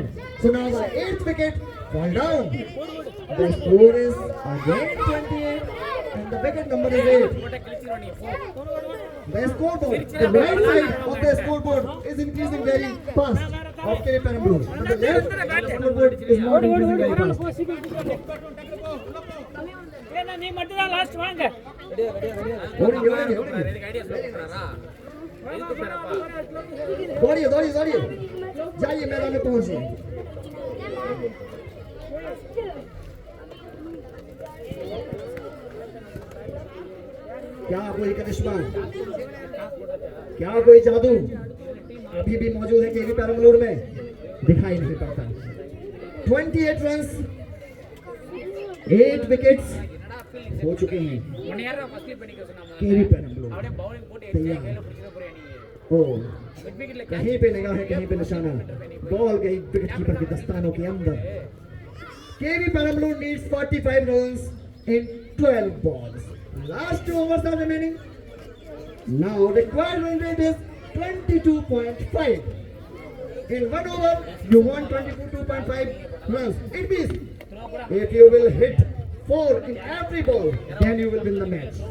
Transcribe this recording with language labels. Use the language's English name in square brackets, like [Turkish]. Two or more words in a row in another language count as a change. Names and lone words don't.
[English] So now the 8th wicket fall down. The score is again 28 and the wicket number is 8. The scoreboard, the right side of the scoreboard is increasing very fast of KV Perambalur. But the left scoreboard is not increasing very fast. [Tamil] ஏன்னா நீ மட்டும் தான் லாஸ்ட் வாங்க Dodiye. [Hindi] जाइए मैदान में पहुंचिए. क्या कोई करिश्मा, क्या कोई जादू अभी भी मौजूद है केवी पेरम्बलूर में? दिखाई नहीं पड़ता. 28 रन्स, 8 विकेट्स हो चुके हैं. [English] one year first [Tamil] பண்ணிக்க சொன்னாங்க केवी पेरम्बलूर அப்படியே பவுலிங் போட்டு எடுத்து கையில பிடிச்சிட போறீங்க நீங்க ओ [English] mid wicket [Hindi] कहीं पे निगाह है, कहीं पे निशाना. बॉल गई विकेट कीपर के दस्तानों के अंदर. [English] केवी पेरम्बलूर needs 45 runs in 12 balls. Last 2 overs are remaining. Now required run rate is 22.5. In 1 over, you want 22.5 runs. It means if you will hit 4 in every ball, then you will win the match.